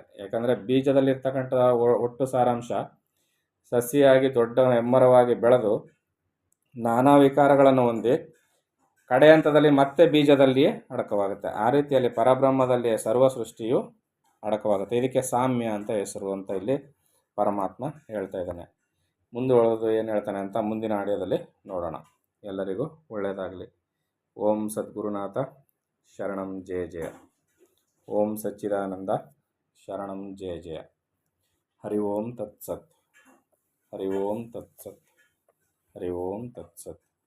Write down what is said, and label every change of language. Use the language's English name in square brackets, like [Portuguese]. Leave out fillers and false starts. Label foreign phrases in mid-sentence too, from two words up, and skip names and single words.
[Kannada] ಯಾಕಂದರೆ ಬೀಜದಲ್ಲಿರ್ತಕ್ಕಂಥ ಒಟ್ಟು ಸಾರಾಂಶ ಸಸಿಯಾಗಿ ದೊಡ್ಡ ಹೆಮ್ಮರವಾಗಿ ಬೆಳೆದು ನಾನಾ ವಿಕಾರಗಳನ್ನು ಹೊಂದಿ ಕಡೆ ಹಂತದಲ್ಲಿ ಮತ್ತೆ ಬೀಜದಲ್ಲಿಯೇ ಅಡಕವಾಗುತ್ತೆ. ಆ ರೀತಿಯಲ್ಲಿ ಪರಬ್ರಹ್ಮದಲ್ಲಿಯೇ ಸರ್ವ ಸೃಷ್ಟಿಯು ಅಡಕವಾಗುತ್ತೆ. ಇದಕ್ಕೆ ಸಾಮ್ಯ ಅಂತ ಹೆಸರು ಅಂತ ಇಲ್ಲಿ ಪರಮಾತ್ಮ ಹೇಳ್ತಾ ಇದ್ದಾನೆ. ಮುಂದುವರೆದು ಏನು ಹೇಳ್ತಾನೆ ಅಂತ ಮುಂದಿನ ಆಡಿಯೋದಲ್ಲಿ ನೋಡೋಣ. ಎಲ್ಲರಿಗೂ ಒಳ್ಳೆಯದಾಗಲಿ. [Sanskrit] ಓಂ ಸದ್ಗುರುನಾಥ ಶರಣಂ ಜಯ ಜಯ. ಓಂ ಸಚ್ಚಿದಾನಂದ ಶರಣಂ ಜಯ ಜಯ. ಹರಿ ಓಂ ತತ್ಸತ್. ಹರಿ ಓಂ ತತ್ಸತ್. ಹರಿ ಓಂ ತತ್ಸತ್.